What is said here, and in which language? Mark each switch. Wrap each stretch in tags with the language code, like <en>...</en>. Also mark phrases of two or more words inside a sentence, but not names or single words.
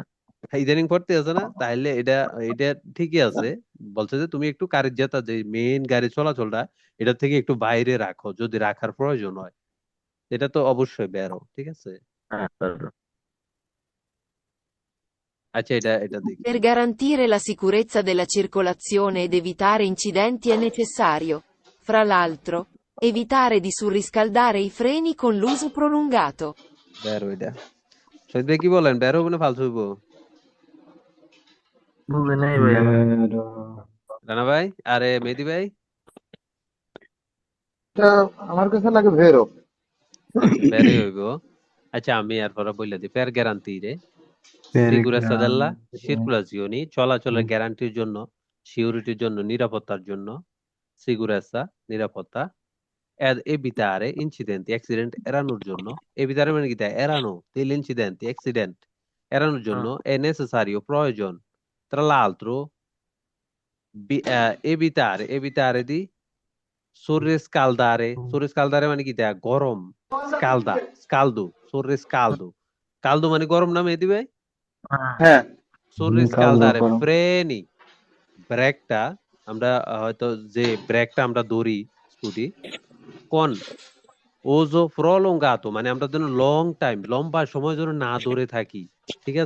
<bn>ইদানিং পড়তে আছে না? তাহলে এটা এটা ঠিকই আছে। বলছে যে তুমি একটু কারিজাতা, যে মেইন গাড়ি চলাচলটা, এটা থেকে একটু বাইরে রাখো যদি রাখার প্রয়োজন হয়। এটা তো অবশ্যই বেরো, ঠিক আছে? হ্যাঁ আচ্ছা, এটা এটা দেখি।</bn> <it>Per garantire la sicurezza della circolazione ed evitare incidenti è necessario, fra l'altro, evitare di surriscaldare i freni con l'uso prolungato.</it> <bn>বেরো এটা। শহীদ ভাই কি বলেন, বেরো হবে না ফালতু হইব? বুঝে নাই ভাই আমার। রানা ভাই, আরে মেহেদি ভাই, এটা আমার কাছে লাগে ভেরো। বেরোই হইব। আচ্ছা, আমি এরপরে বলে দিই,</bn> <it>per garantire sicurezza della circolazione,</it> <bn>চলাচলের গ্যারান্টির জন্য, সিকিউরিটির জন্য, নিরাপত্তার জন্য, সিগুরেসা নিরাপত্তা,</bn> <it>evitare incidenti,</it> <bn>অ্যাক্সিডেন্ট এড়ানোর জন্য। evitare মানে কি? তা এড়ানো,</bn> <it>del incidenti,</it> <bn>অ্যাক্সিডেন্ট এড়ানোর জন্য</bn> <it>è necessario</it> <bn>প্রয়োজন।</bn> <it>tra l'altro evitare di surriscaldare</it> <bn>মানে কি? তা গরম,</bn> <it>scaldo, surriscaldo, caldo</it> <bn>মানে গরম না মেহেদি ভাই? হ্যাঁ</bn> <it>surriscaldare freni,</it> <bn>ব্রেকটা আমরা হয়তো যে ব্রেকটা আমরা ধরি স্কুটি,</bn> <it>con uso prolungato</it> <bn>মানে আমরা যেন</bn> <en>long time,</en> <bn>লম্বা সময় যেন না ধরে থাকি, ঠিক আছে?</bn>